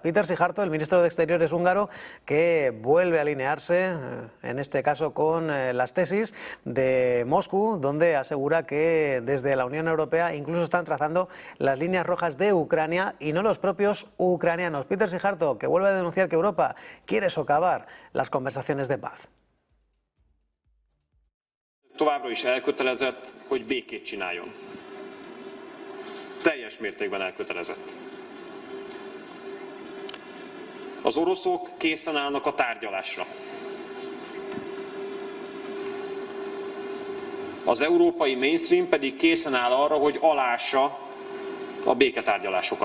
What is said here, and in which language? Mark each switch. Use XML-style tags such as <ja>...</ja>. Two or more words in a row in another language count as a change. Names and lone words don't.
<es>Péter Szijjártó, el ministro de Exteriores húngaro, que vuelve a alinearse, en este caso con las tesis de Moscú, donde asegura que desde la Unión Europea incluso están trazando las líneas rojas de Ucrania y no los propios ucranianos. Péter Szijjártó, que vuelve a denunciar que Europa quiere socavar las conversaciones de paz.</es> <hu>Továbbra is elkötelezett, hogy békét csináljon. Teljes mértékben elkötelezett. Az oroszok készen állnak a tárgyalásra. Az európai mainstream pedig készen áll arra, hogy alássa a béketárgyalásokat.</hu>